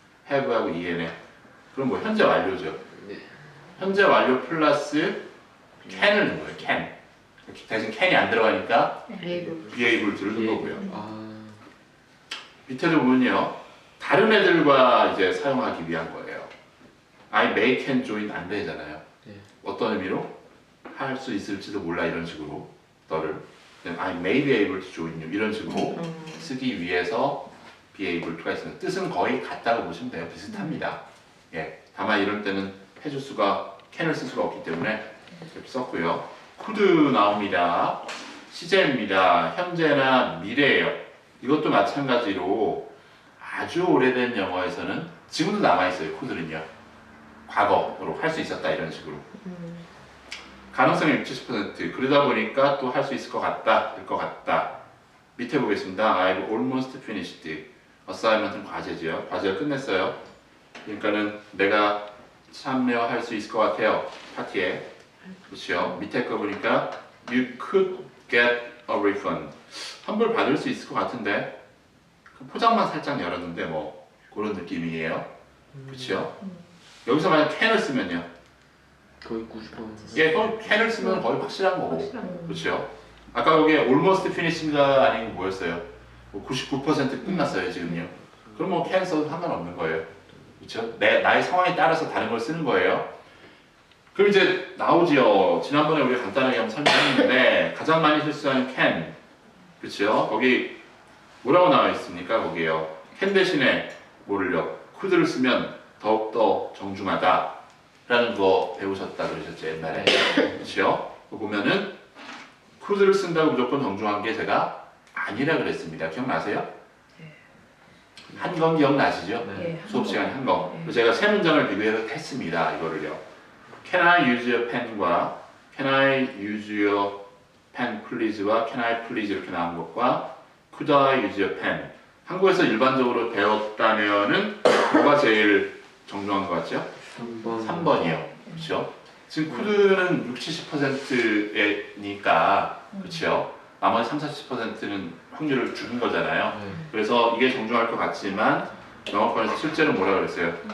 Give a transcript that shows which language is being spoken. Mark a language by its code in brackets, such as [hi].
[ko] have하고 en의 그럼 뭐 현재 완료죠. 네. 현재 완료 플러스 can을 넣은 거예요. can 대신 can이 안 들어가니까 be able to를 넣은 거고요. 아, 밑에도 보면요. 다른 애들과 이제 사용하기 위한 거예요. I may can join 안 되잖아요. 네. 어떤 의미로? 할 수 있을지도 몰라 이런 식으로 너를 [en] I may be able to join you [ko] 이런 식으로 쓰기 위해서 be able to가 있습니다. 뜻은 거의 같다고 보시면 돼요. 비슷합니다. 예, 다만 이럴 때는 해줄 수가 can을 쓸 수가 없기 때문에 이렇게 썼고요. could 나옵니다. 시제입니다. 현재나 미래예요. 이것도 마찬가지로 아주 오래된 영어에서는 지금도 남아있어요. could는요. 과거로 할 수 있었다 이런 식으로. 가능성이 60% 그러다 보니까 또 할 수 있을 것 같다, 될 것 같다. 밑에 보겠습니다. [en] I've almost finished. [ko] assignment은 과제지요. 과제를 끝냈어요. 그러니까는 내가 참여할 수 있을 것 같아요. 파티에. 그렇죠. 밑에 거 보니까 [en] you could get a refund. [ko] 환불 받을 수 있을 것 같은데 포장만 살짝 열었는데 뭐 그런 느낌이에요. 그렇죠. 여기서 만약 can을 쓰면요. 거의 90%. 예, can을 쓰면 거의 확실한 거고. 확실한 거. 그렇죠. 아까 여기 almost finish인가 아니고 뭐였어요? 99% 끝났어요 지금요. 그럼 뭐 can 써도 상관없는 거예요. 그렇죠? 나의 상황에 따라서 다른 걸 쓰는 거예요. 그럼 이제 나오지요. 지난번에 우리가 간단하게 한번 설명했는데 가장 많이 실수하는 can. 그렇죠? 거기 뭐라고 나와 있습니까? 거기에요. can 대신에 뭐를요? could를 쓰면 더욱더 정중하다. 라는 거 배우셨다 그러셨죠 옛날에. 그렇죠? 보면은 could를 쓴다고 무조건 정중한 게 제가 아니라 그랬습니다. 기억나세요? 한 건 기억나시죠? 네. 수업 시간에 한 거. 제가 세 문장을 비교해서 했습니다. 이거를요. [en] Can I use your pen과 Can I use your pen please와 Can I please 이렇게 나온 것과 Could I use your pen. [ko] 한국에서 일반적으로 배웠다면은 뭐가 제일 정중한 것 같죠? 3번. 3번이요. 그렇죠? 지금 could는 60~70%니까 그렇죠? 나머지 30~40%는 확률을 줄인 거잖아요. 네. 그래서 이게 정중할 것 같지만 영어권에서 실제로 뭐라 그랬어요?